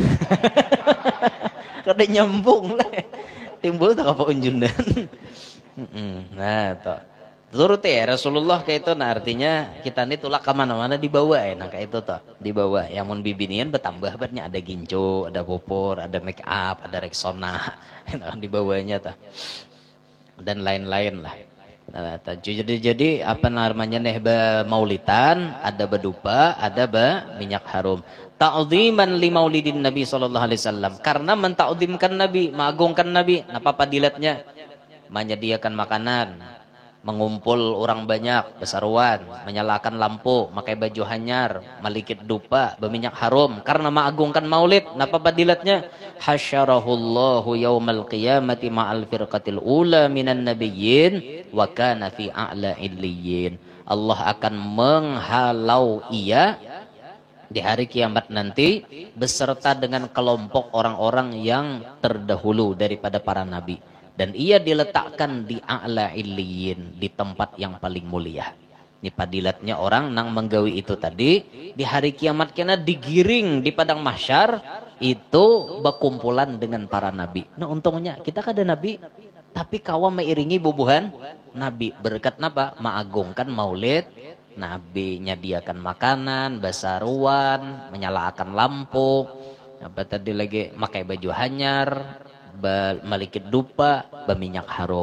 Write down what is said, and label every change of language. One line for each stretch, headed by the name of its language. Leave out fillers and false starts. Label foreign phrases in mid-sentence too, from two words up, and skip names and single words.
Banjar: Kada nyambung lah. Timbul tak apa unjunan. Nah toh. Turut ya Rasulullah kayak itu, nah artinya kita ini tulak kemana-mana dibawa ya, nah kayak itu tuh dibawa. Yang mun bibinian bertambah banyak, ada gincu, ada popor, ada make up, ada Rexona, dibawanya tuh dan lain-lain lah. Nah, jadi apa namanya nih maulidan, ada berdupa, ada minyak harum.
Arabic: تعظيما لمولد النبي صلى الله عليه وسلم,
Indonesian: karena mentakzimkan Nabi, mengagungkan Nabi. Apa padilatnya?
Banjar: Menyediakan makanan, mengumpul orang banyak, besaruan, menyalakan lampu, pakai baju hanyar, malikit dupa, berminyak harum, karena mengagungkan maulid. Napa padilatnya?
Arabic: حشره الله يوم القيامة مع الفرقة الأولى من النبيين وكان في أعلى عليين.
Indonesian: Allah akan menghalau ia di hari kiamat nanti beserta dengan kelompok orang-orang yang terdahulu daripada para nabi. Dan ia diletakkan di
Arabic: أعلى عليين,
Indonesian: di tempat yang paling mulia.
Banjar: Ini padilatnya orang nang menggawi itu tadi, di hari kiamat kena digiring di padang mahsyar, itu berkumpulan dengan para nabi. Nah untungnya kita kada nabi, tapi kawan meiringi bubuhan nabi. Berkat napa? Mengagungkan maulid nabi, nyediakan makanan, basaruan, menyalakan lampu, apa tadi lagi, pakai baju hanyar, malikit dupa, berminyak harum.